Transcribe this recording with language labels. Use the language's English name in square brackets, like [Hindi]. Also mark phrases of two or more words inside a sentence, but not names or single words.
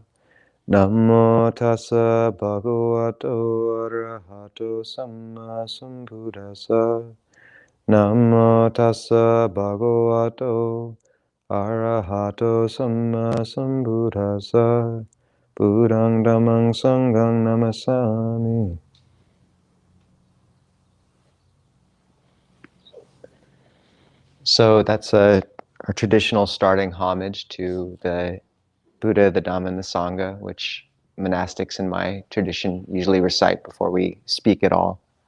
[Pali] Namo tassa bhagavato arahato samma sambuddhassa. Namo tassa bhagavato arahato samma sambuddhassa. Buddhang dhammang sanghang namasami. [English] So that's a traditional starting homage to the Buddha, the Dhamma, and the Sangha, which monastics in my tradition usually recite before we speak at all.